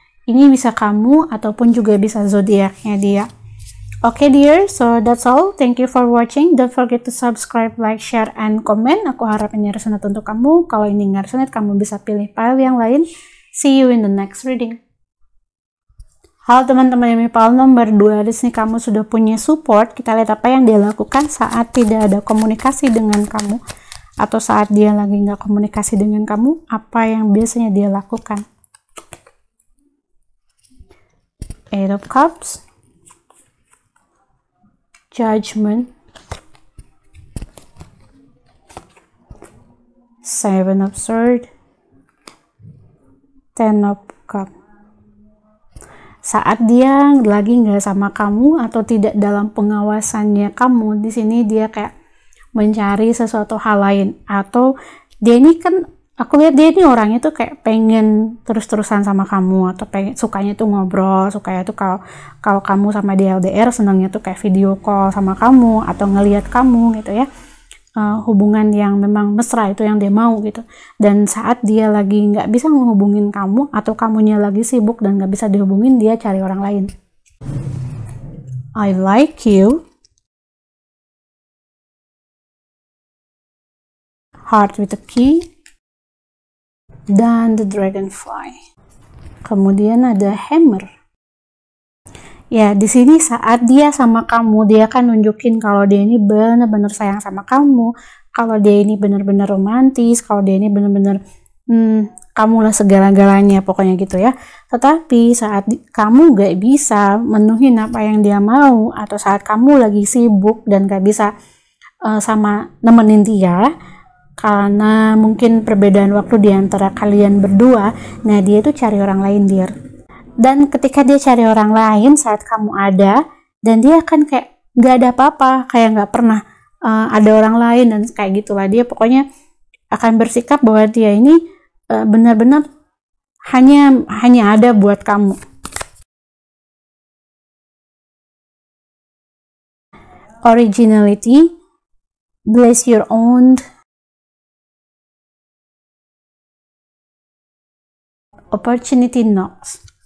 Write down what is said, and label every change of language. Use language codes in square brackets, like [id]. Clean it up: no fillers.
[id] Ini bisa kamu ataupun juga bisa zodiaknya dia. [en] Okay dear, so that's all. Thank you for watching. Don't forget to subscribe, like, share, and comment. [id] Aku harap ini resonate untuk kamu. Kalau ini nggak resonate, kamu bisa pilih file yang lain. [en] See you in the next reading. [id] Halo teman-teman yang file nomor 2. Di sini kamu sudah punya support. Kita lihat apa yang dia lakukan saat tidak ada komunikasi dengan kamu. Atau saat dia lagi nggak komunikasi dengan kamu. Apa yang biasanya dia lakukan. [en] Eight of Cups, Judgment, Seven of Swords, Ten of Cups. [id] Saat dia lagi nggak sama kamu atau tidak dalam pengawasannya kamu, di sini dia kayak mencari sesuatu hal lain. Atau dia ini kan, aku lihat dia ini orangnya tuh kayak pengen terus-terusan sama kamu, atau pengen, sukanya tuh ngobrol, sukanya tuh kalau kamu sama dia LDR, senangnya tuh kayak video call sama kamu atau ngelihat kamu gitu ya. Hubungan yang memang mesra itu yang dia mau gitu. Dan saat dia lagi nggak bisa menghubungin kamu atau kamunya lagi sibuk dan nggak bisa dihubungin, dia cari orang lain. [en] I like you, Heart with a Key, dan the Dragonfly. [id] Kemudian ada Hammer. Ya, di sini saat dia sama kamu, dia akan nunjukin kalau dia ini benar-benar sayang sama kamu, kalau dia ini benar-benar romantis, kalau dia ini benar-benar kamulah segala-galanya, pokoknya gitu ya. Tetapi saat kamu gak bisa menuhin apa yang dia mau, atau saat kamu lagi sibuk dan gak bisa sama nemenin dia, karena mungkin perbedaan waktu di antara kalian berdua, nah dia tuh cari orang lain, dear. Dan ketika dia cari orang lain saat kamu ada, dan dia akan kayak gak ada apa-apa, kayak gak pernah ada orang lain, dan kayak gitulah. Dia pokoknya akan bersikap bahwa dia ini benar-benar hanya ada buat kamu. [en] Originality, bless your own, opportunity knocks.